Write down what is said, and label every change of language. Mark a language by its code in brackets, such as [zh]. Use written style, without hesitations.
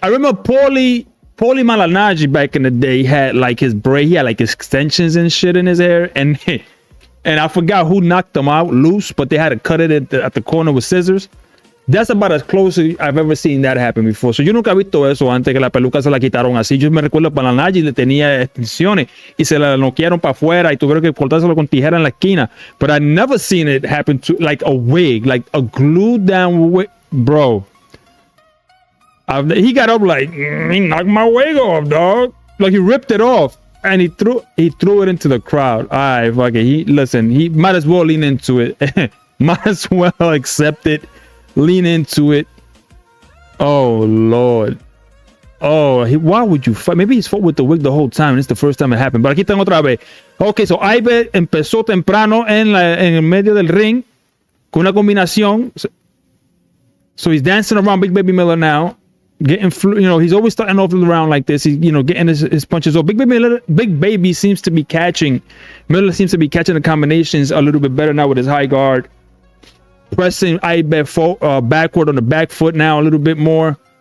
[en] I remember Paulie Malignaggi back in the day had like his braid. He had like his extensions and shit in his hair, and I forgot who knocked them out loose, but they had to cut it at the corner with scissors. That's about as close as I've ever seen that happen before. So [es] yo nunca he visto eso antes que la peluca se la quitaron así. Yo me recuerdo para la Nagy le tenía extensiones y se la noquearon para afuera y tuvieron que cortárselo con tijera en la esquina. [en] But I've never seen it happen to like a wig, like a glued down wig, bro. He got up like, he knocked my wig off, dog. Like he ripped it off and he threw it into the crowd. All right, fuck it. He might as well lean into it. Might as well accept it. Lean into it. Oh Lord. Oh, why would you fight? Maybe he's fought with the wig the whole time and it's the first time it happened. But [es] aquí están otra vez. Okay, so Iber empezó temprano en el medio del ring con una combinación. [en] So he's dancing around Big Baby Miller now, getting, he's always starting off the round like this. He's, getting his punches off. Big Baby seems to be catching. Miller seems to be catching the combinations a little bit better now with his high guard. Pressing Iber backward on the back foot now a little bit more.